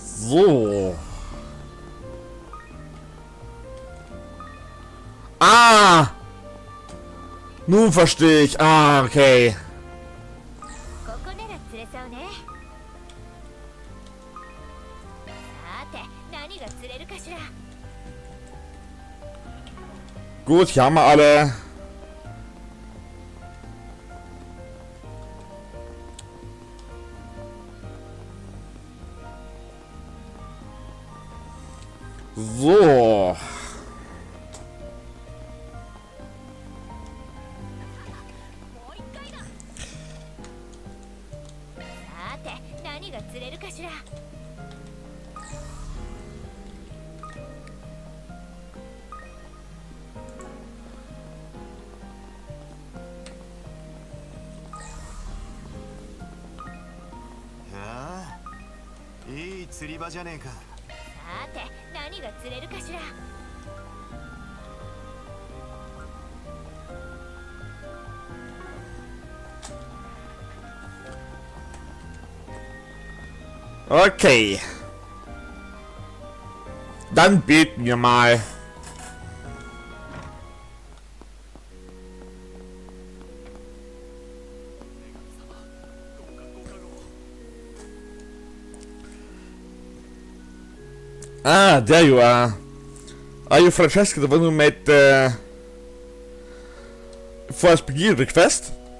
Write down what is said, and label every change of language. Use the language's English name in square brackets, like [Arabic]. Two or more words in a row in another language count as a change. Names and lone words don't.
[German] So. Ah! Nun verstehe ich. Ah, okay. [Japanese] ここなら釣れそうね。さて何が釣れるかしら。 [German] Gut, hier haben wir alle. So. [Japanese] さて何が釣れるかしら。ああ、いい釣り場じゃねえか。さて何が釣れるかしら。 [German] Okay. Dann beten wir mal. [English] Ah, there you are. Are you Francesca, the one who made the first begin request?